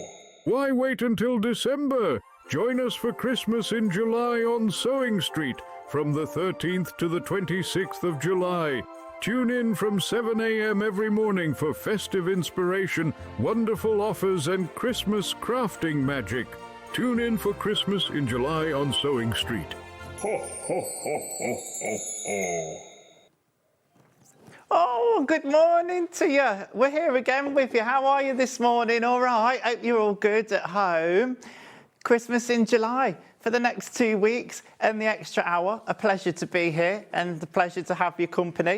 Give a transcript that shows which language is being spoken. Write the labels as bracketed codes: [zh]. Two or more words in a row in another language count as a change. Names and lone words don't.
[en] Why wait until December? Join us for Christmas in July on SewingStreet from the 13th to the 26th of July. Tune in from 7 a.m. every morning for festive inspiration, wonderful offers, and Christmas crafting magic. Tune in for Christmas in July on SewingStreet. Ho, ho, ho, ho, ho, ho. Oh, good morning to you. We're here again with you. How are you this morning? All right. Hope you're all good at home. Christmas in July for the next 2 weeks and the extra hour. A pleasure to be here and a pleasure to have your company.